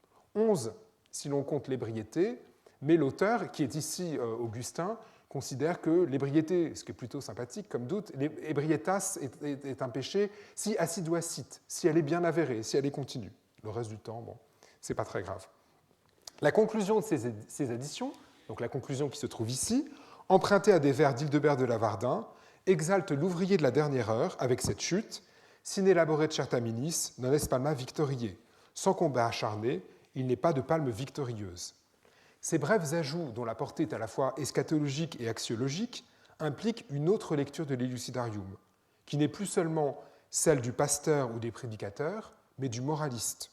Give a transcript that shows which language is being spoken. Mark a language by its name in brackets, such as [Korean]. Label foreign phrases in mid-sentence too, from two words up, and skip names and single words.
[French] 11 si l'on compte l'ébriété, mais l'auteur, qui est ici Augustin, considère que l'ébriété, ce qui est plutôt sympathique comme doute, l'ébriétas est un péché si acide ou acide, si elle est bien avérée, si elle est continue. Le reste du temps, bon, c'est pas très grave. La conclusion de ces additions, donc la conclusion qui se trouve ici, empruntée à des vers d'Hildebert de Lavardin, exalte l'ouvrier de la dernière heure avec cette chute « [Latin] Sine laboret certaminis, non est palma victoriae [French] » Sans combat acharné, il n'est pas de palme victorieuse. Ces brefs ajouts, dont la portée est à la fois eschatologique et axiologique, impliquent une autre lecture de l'Elucidarium, qui n'est plus seulement celle du pasteur ou des prédicateurs, mais du moraliste.